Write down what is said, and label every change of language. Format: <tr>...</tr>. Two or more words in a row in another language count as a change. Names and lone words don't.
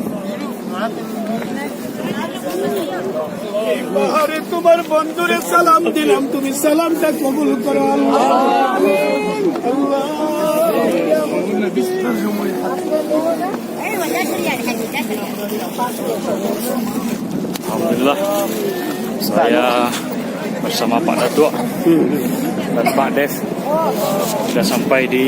<bn>আরে তোমার বন্ধুরে সালাম দিলাম, তুমি সালামটা কবুল করো আল্লাহ।</bn> <ms>Alhamdulillah, saya bersama Pak Datuk dan Pak Dev sudah sampai di</ms>